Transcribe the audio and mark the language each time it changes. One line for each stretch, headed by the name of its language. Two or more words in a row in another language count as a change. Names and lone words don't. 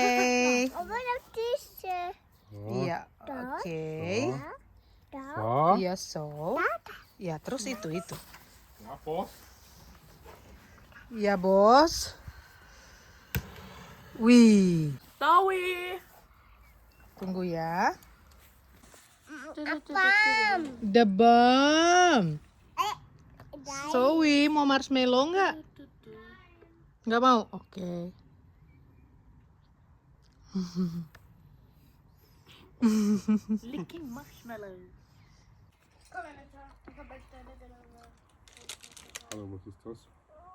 Indonesian: Iya, oke. So. Iya, so. Ya, terus itu.
German: Ja, bos.
Indonesian: Iya, bos. Wih. Taui. Tunggu ya.
English: The bomb.
Indonesian: Zoe, mau marshmallow nggak? Nggak mau? Oke.
English: Licking marshmallow.
German: Hallo, was ist das?